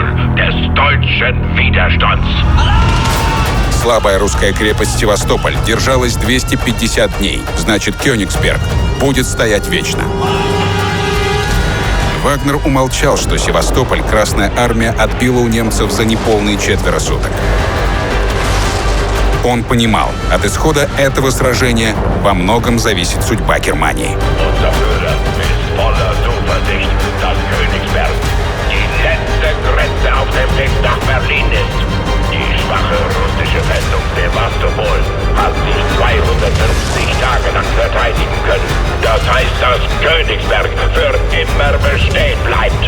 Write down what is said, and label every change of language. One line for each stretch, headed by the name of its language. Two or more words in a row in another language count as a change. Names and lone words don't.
Russian: Слабая русская крепость Севастополь держалась 250 дней, значит, Кёнигсберг будет стоять вечно. Вагнер умолчал, что Севастополь Красная Армия отбила у немцев за неполные 4 суток. Он понимал, от исхода этого сражения во многом зависит судьба Германии.
German: Hat sich 250 Tage lang verteidigen können. Das heißt, dass Königsberg für immer bestehen bleibt.